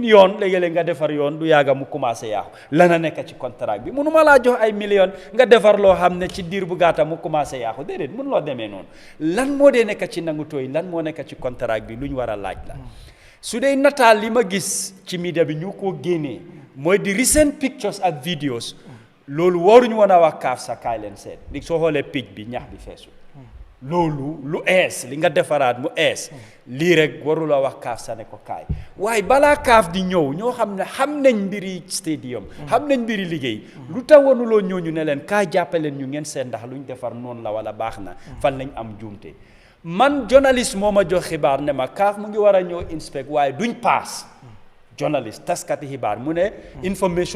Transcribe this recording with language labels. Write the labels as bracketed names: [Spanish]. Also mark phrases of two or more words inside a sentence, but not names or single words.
[Wolof] yoon léegi-léeg nga defar yoon du yàgga mu commencé yaaxu lan a nekk ci contrat bi mënuma laa jox ay millions nga defar loo xam ne ci diir bu gàtta mu commencé yaaxu déedéet mën loo demee noonu lan moo dee nekk ci nangu tooy lan moo nekk ci contrat bi lu ñu war a laaj la su dee nataal li ma gis ci media bi ñu ko génnee mooy di [English] recent pictures [Wolof] ak videos loolu waruñu woon a wax CAF sa kaay leen seet li soo xoolee picc bi ñax bi feesul loolu lu ees li nga defaraat mu ees lii rek warula wax CAF sa ne ko kaay waaye balaa CAF di ñëw ñoo xam ne xam nañ mbiri stadium xam nañ mbiri liggéey lu tax wanuloo ñooñu ne leen kaay jàppaleen ñu ngeen seen ndax luñ defar noonu la wala baax na fan lañ am juumte man journaliste moo ma jox xibaar ne ma CAF mu ngi war a ñëw inspect waaye duñ paas journaliste taskati xibaar mu ne information